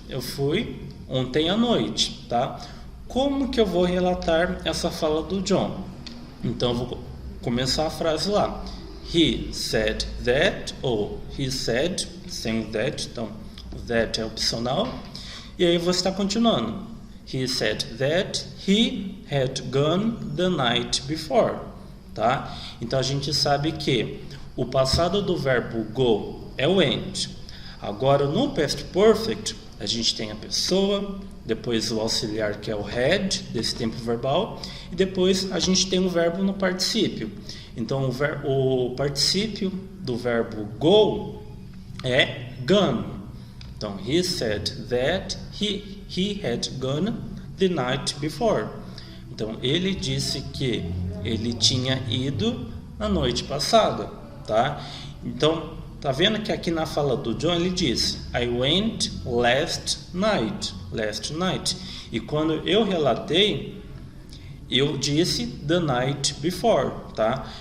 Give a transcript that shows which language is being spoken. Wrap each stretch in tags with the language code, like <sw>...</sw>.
<pt>Eu fui ontem à noite, tá? Como que eu vou relatar essa fala do John? Então eu vou começar a frase lá.</pt> <en>He said that,</en> <pt>ou</pt> <en>he said,</en> <pt>sem that, então that é opcional. E aí eu vou estar continuando.</pt> <en>He said that he had gone the night before, tá?</en> <pt>Então a gente sabe que o passado do verbo go é went. Agora no past perfect a gente tem a pessoa, depois o auxiliar que é o had desse tempo verbal e depois a gente tem o verbo no particípio. Então o particípio do verbo go é gone.</pt> <en>Então, he said that he had gone the night before.</en> <pt>Então, ele disse que ele tinha ido na noite passada, tá? Então, tá vendo que aqui na fala do John ele disse</pt> <en>I went last night.</en> <pt>E quando eu relatei, eu disse</pt> <en>the night before,</en> <pt>tá?</pt>